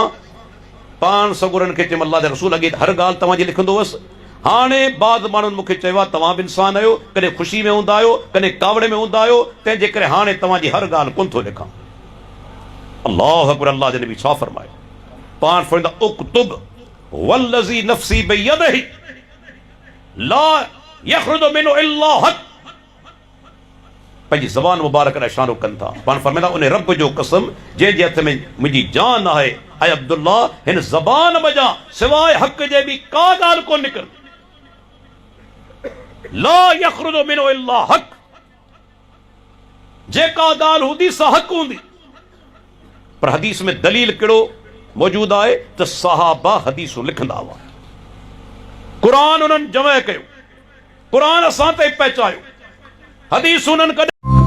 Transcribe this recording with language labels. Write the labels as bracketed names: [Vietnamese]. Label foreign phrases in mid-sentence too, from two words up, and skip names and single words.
[Sindhi] पाण सगुरनि खे चयुमि, अल्लाह जे रसूल अॻे हर ॻाल्हि तव्हांजी लिखंदो हुअसि। हाणे बाद माण्हुनि मूंखे चयो आहे, तव्हां बि इंसान आहियो, कॾहिं ख़ुशी में हूंदा आहियो, कॾहिं कावड़ में हूंदा आहियो, तंहिंजे करे हाणे तव्हांजी हर ॻाल्हि कोन थो लिखां। [Arabic] الله أكبر. [Sindhi] अल्लाह जे नबी छा फरमायो? पाण फरमाईंदा, [Arabic] اكتب والذي نفسي بيده لا يخرج منه إلا حق. [Sindhi] पंहिंजी ज़बान मुबारक ॾांहुं इशारो कनि था। पाण फरमाईंदा, उन रब जो कसम जंहिंजे हथ में मुंहिंजी जान आहे, ऐं अब्दुल्ला हिन ज़बान वॼां सवाइ हक़ जे बि का ॻाल्हि कोन निकिरंदी। [Arabic] لا يخرج منه إلا حق, [Sindhi] जेका ॻाल्हि हूंदी सा हक़ हूंदी। पर हदीस में दलील कहिड़ो मौजूद आहे त सहाबा हदीसूं लिखंदा हुआ, क़ुरान उन्हनि जमा कयो, क़ुरान असां ताईं पहुचायो, हदीस उन्हनि कॾहिं